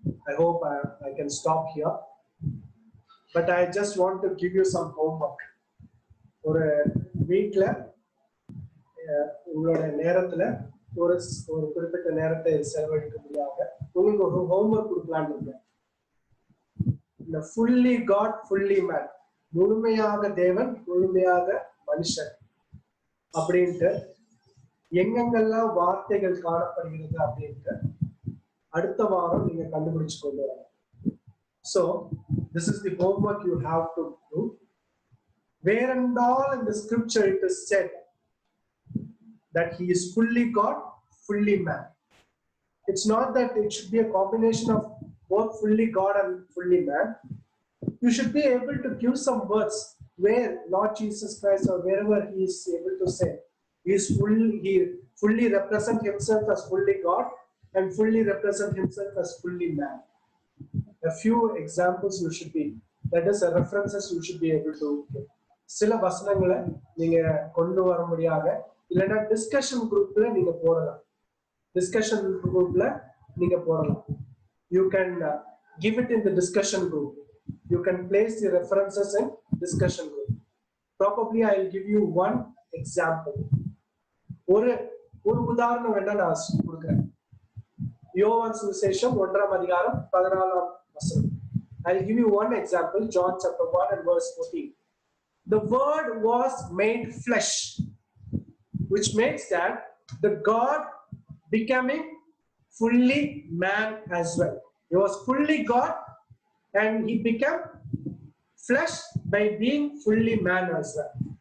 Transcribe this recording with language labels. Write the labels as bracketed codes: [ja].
[en] I hope I can stop here, but I just want to give you some homework. [ta] ஒரு வீட்ல உங்களோட நேரத்துல ஒரு குறிப்பிட்ட நேரத்தை செலவழிக்க முடியாத உங்களுக்கு ஒரு ஹோம்ஒர்க் கொடுக்கலான்னு இருக்கேன். இந்த [en] fully God fully man [ta] முழுமையாக தேவன் முழுமையாக மனுஷன் அப்படின்ட்டு எங்கெங்கெல்லாம் வார்த்தைகள் காணப்படுகிறது அப்படின்ட்டு அடுத்த வாரம் நீங்க கண்டுபிடிச்சு கொண்டு வரணும். [en] So this is the homework you have to do. Where and all in the scripture it is said that he is fully God, fully man. It's not that it should be a combination of both fully God and fully man. You should be able to give some words where Lord Jesus Christ or wherever he is able to say he fully represent himself as fully God and fully represent himself as fully man. A few examples you should be, that is references you should be able to give. [ta] சில வசனங்களை நீங்க கொண்டு வர முடியாத இல்லைன்னா discussion குரூப்ல நீங்க போடலாம். டிஸ்கஷன் குரூப்ல நீங்க போடலாம். [en] You can give it in the discussion group. You can place the references in discussion group. Probably I will give you one example. [ta] ஒரு உதாரணம் வேணா நான் கொடுக்கிறேன். யோவான் சுவிசேஷம் 1ஆம் அதிகாரம் 14ஆம் வசனம். [en] I will give you one example. John chapter 1 and verse 14. The word was made flesh, which makes that the God becoming fully man as well. He was fully God and he became flesh by being fully man as well.